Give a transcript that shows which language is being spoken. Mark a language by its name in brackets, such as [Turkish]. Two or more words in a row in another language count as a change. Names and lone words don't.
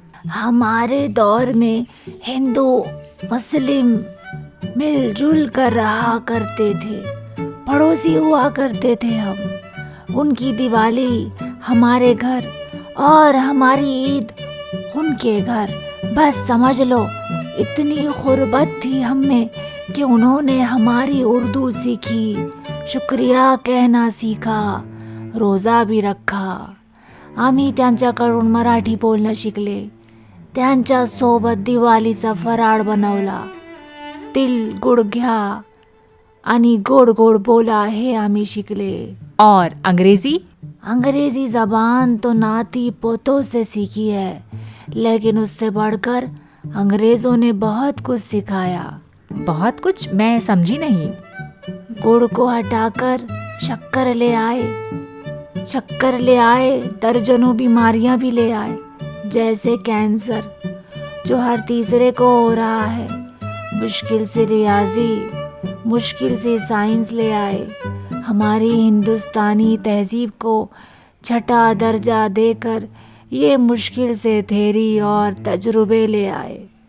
[Urdu] ہمارے دور میں ہندو مسلم مل جل کر رہا کرتے تھے، پڑوسی ہوا کرتے تھے ہم، ان کی دیوالی ہمارے گھر اور ہماری عید ان کے گھر، بس سمجھ لو اتنی غربت تھی ہم میں کہ انہوں نے ہماری اردو سیکھی، شکریہ کہنا سیکھا، روزہ بھی رکھا۔ [Marathi] आम्ही त्यांच्याकडून मराठी बोलणं शिकले, त्यांच्या सोबत दिवाळीचा फराळ बनवला, तिल गुड घ्या आणि गोड गोड बोला हे आम्ही शिकले। [Urdu] اور انگریزی زبان تو ناتی پوتوں سے سیکھی ہے، لیکن اس سے بڑھ کر انگریزوں نے بہت کچھ سکھایا۔ بہت کچھ؟ میں سمجھی نہیں۔ گڑ کو ہٹا کر شکر لے آئے، شکر لے آئے، درجنوں بیماریاں بھی لے آئے، جیسے کینسر جو ہر تیسرے کو ہو رہا ہے، مشکل سے ریاضی، مشکل سے سائنس لے آئے، ہماری ہندوستانی تہذیب کو چھٹا درجہ دے کر یہ مشکل سے تھیری اور تجربے لے آئے۔